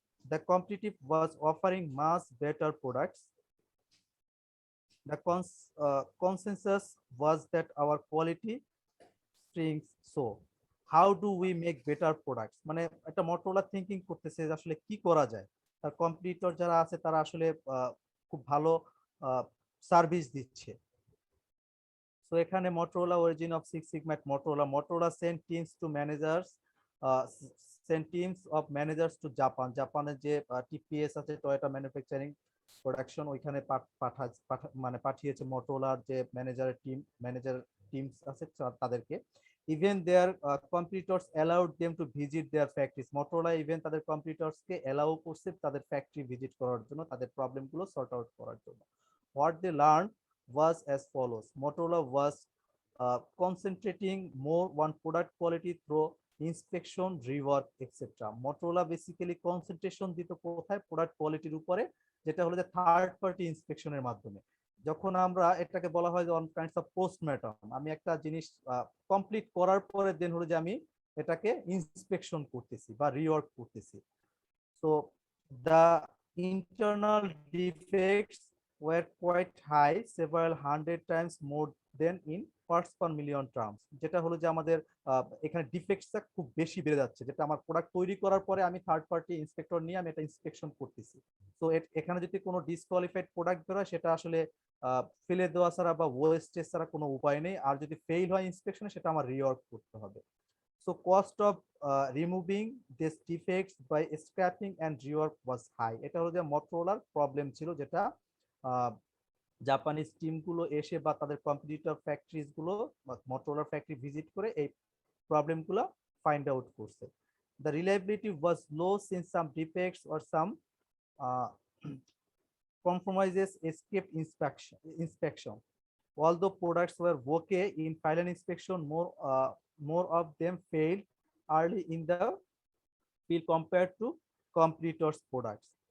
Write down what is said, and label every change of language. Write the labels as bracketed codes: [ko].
[en] The competitive was offering much better products. The consensus was that our quality strings so. How do we make better products? [bn] মানে একটা Motorola thinking করতেছে যে আসলে কি করা যায়, তার কম্পিটিটর যারা আছে তারা আসলে খুব ভালো সার্ভিস দিচ্ছে, সো এখানে [en] Motorola origin of Six Sigma at Motorola sent teams to managers sent teams of managers to [bn] জাপানের যে টিপিএস আছে টয়োটা ম্যানুফ্যাকচারিং প্রোডাকশন ওইখানে মানে পাঠিয়েছে Motorola যে ম্যানেজার টিমস আছে তাদেরকে। [en] Even their competitors allowed them to visit their factories. [bn] Motorola even তাদের কম্পিটিটরসকে অ্যালাউ করছে তাদের ফ্যাক্টরি ভিজিট করার জন্য, তাদের প্রবলেমগুলো সর্ট আউট করার জন্য। [en] What they learned was as follows. Motorola was concentrating more on product quality through inspection, rework, etc. [bn] Motorola basically concentration দিত কোথায়? প্রোডাক্ট কোয়ালিটির উপরে, যেটা হলো যে থার্ড পার্টি ইন্সপেকশনের মাধ্যমে। যখন আমরা এটাকে বলা হয় যে অন কাইন্ডস অফ পোস্টমর্টম, আমি একটা জিনিস কমপ্লিট করার পরে দেন হলো যে আমি এটাকে ইন্সপেকশন করতেছি বা রিওয়ার্ক করতেছি। [en] So the internal defects were quite high, several hundred times more than in parts per million terms. [bn] যেটা হলো যে আমাদের এখানে ডিফেক্টসটা খুব বেশি বেড়ে যাচ্ছে, যেটা আমার প্রোডাক্ট তৈরি করার পরে আমি থার্ড পার্টি ইন্সপেক্টর নিয়ে আমি এটা ইন্সপেকশন করতেছি। তো এখানে যদি কোনো ডিসকোয়ালিফাইড প্রোডাক্ট বেরোয় সেটা আসলে ফেলে দেওয়া ছাড়া বা ওয়েস্টেজ ছাড়া কোনো উপায় নেই, আর যদি ফেল হয় ইন্সপেকশনে সেটা আমার রিওয়ার্ক করতে হবে। [en] So cost of removing these defects by scrapping and rework was high. [bn] এটা হলো যে Motorola প্রবলেম ছিল, যেটা জাপানিজ টিম গুলো এসে বা তাদের কম্পিটিটর ফ্যাক্টরিজ গুলো Motorola ফ্যাক্টরি ভিজিট করে এই প্রবলেম গুলো ফাইন্ড আউট করছে। [en] The reliability was low since some defects or some compromises escaped inspection. Although products were okay in final inspection, more of them failed early in the field compared to competitors' products.